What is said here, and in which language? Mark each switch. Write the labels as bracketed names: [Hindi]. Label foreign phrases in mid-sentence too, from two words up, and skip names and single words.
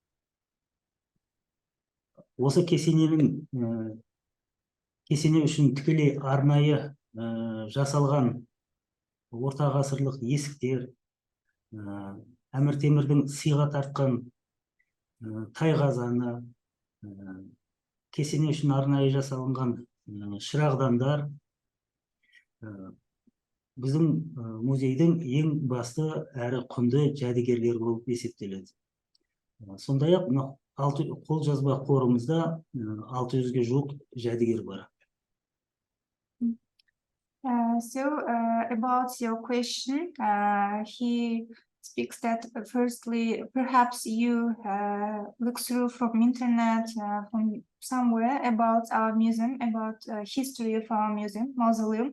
[Kazakh] Осы кесене үшін тікелей арнайы жасалған орта ғасырлық есіктер, Әмір Темірдің сыйға тартқан тай қазаны, кесене үшін арнайы жасалынған шырағдандар біздің музейдің ең басты әрі құнды жәдігерлер болып есептеледі. Сондай-ақ қолжазба қорымызда 600-ге жуық жәдігер бар. [English] About your question, he speaks that firstly, perhaps you look through from internet, from somewhere about our museum, about history of our mausoleum.